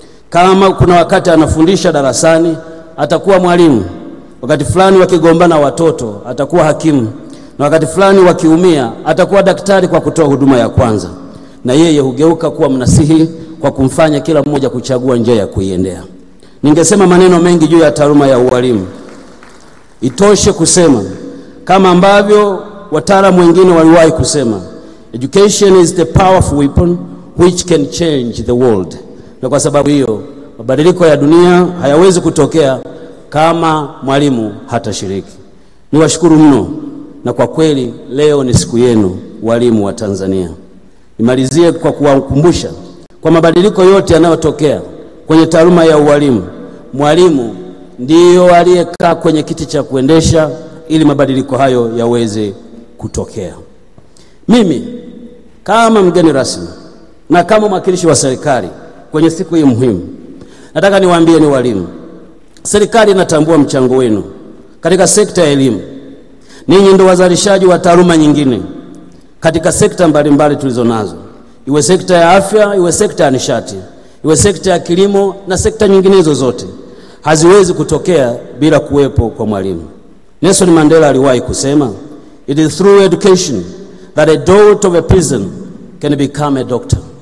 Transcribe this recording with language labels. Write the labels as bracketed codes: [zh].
[sw] Kama kuna wakati anafundisha darasani, atakuwa mwalimu. Wakati fulani wakigombana watoto, atakuwa hakimu. Na wakati fulani wakiumia, atakuwa daktari kwa kutoa huduma ya kwanza. Na yeye hugeuka kuwa mnasihi kwa kumfanya kila mmoja kuchagua njia ya kuiendea. Ningesema maneno mengi juu ya taaluma ya ualimu. Itoshe kusema kama ambavyo wataalamu wengine waliwahi kusema, [en] education is the powerful weapon which can change the world. [sw] Na kwa sababu hiyo mabadiliko ya dunia hayawezi kutokea kama mwalimu hatashiriki. Niwashukuru mno, na kwa kweli leo ni siku yenu walimu wa Tanzania. Nimalizie kwa kuwakumbusha kwa mabadiliko yote yanayotokea kwenye taaluma ya ualimu, mwalimu ndiyo aliyekaa kwenye kiti cha kuendesha ili mabadiliko hayo yaweze kutokea. Mimi kama mgeni rasmi na kama mwakilishi wa serikali kwenye siku hii muhimu, nataka niwaambie ni walimu, serikali inatambua mchango wenu katika sekta ya elimu. Ninyi ndio wazalishaji wa taaluma nyingine katika sekta mbalimbali tulizonazo, iwe sekta ya afya, iwe sekta ya nishati, iwe sekta ya kilimo na sekta nyinginezo zote. Haziwezi kutokea bila kuwepo kwa mwalimu. [en] Nelson Mandela [sw] aliwahi kusema, [en] it is through education that a daughter of a prison can become a doctor.